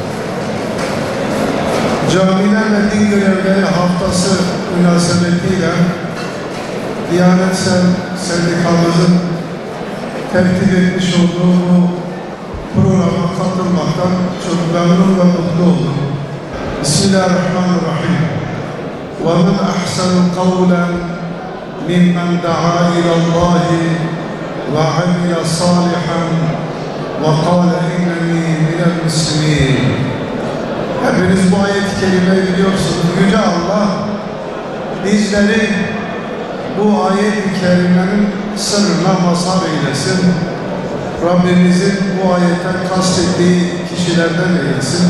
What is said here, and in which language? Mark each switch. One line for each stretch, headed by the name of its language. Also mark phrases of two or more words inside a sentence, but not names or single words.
Turkish: Camiler ve Din Görevleri Haftası münasebetiyle Diyanet Sendikamızın tertip etmiş olduğu bu programa katılmaktan çok memnun ve mutlu oldum.
Arabic: Bismillahirrahmanirrahim. وَمَنْ أَحْسَنُ قَوْلًا مِمَّنْ دَعَا إِلَى اللّٰهِ وَعَمِلَ صَالِحًا وَقَالَ إِنَّنِي مِنَ الْمُسْلِمِينَ.
Turkish: Hepiniz bu ayet-i kerimeyi biliyorsunuz. Yüce Allah bizleri bu ayet-i kerimenin sırrına mazhar eylesin. Rabbimizin bu ayetten kastettiği kişilerden eylesin.